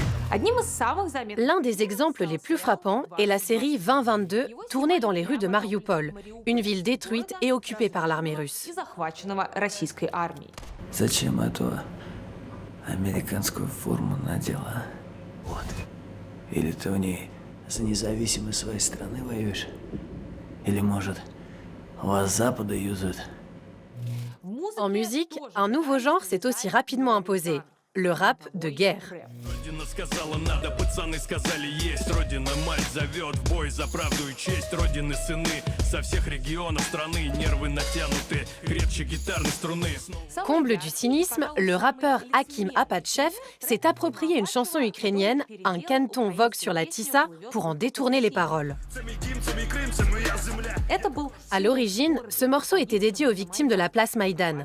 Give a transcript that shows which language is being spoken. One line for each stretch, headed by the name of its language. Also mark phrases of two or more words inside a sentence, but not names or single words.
French: L'un des exemples les plus frappants est la série 2022, tournée dans les rues de Mariupol, une ville détruite et occupée par l'armée russe.
Russian: Зачем эту американскую форму надела? Вот. Или ты в ней за независимость своей страны воюешь? Или, может, вас Запада юзают?
French: En musique, un nouveau genre s'est aussi rapidement imposé, le rap de guerre.
Russian: Родина сказала надо, пацаны сказали есть. Родина мать зовет в бой за правду и честь. Родины сыны со всех регионов страны. Нервы натянуты, крепче гитарной струны.
French: Comble du cynisme, le rappeur Hakim Apatchev s'est approprié une chanson ukrainienne, un canton vogue sur la Tissa, pour en détourner les paroles. À l'origine, ce morceau était dédié aux victimes de la place Maïdan.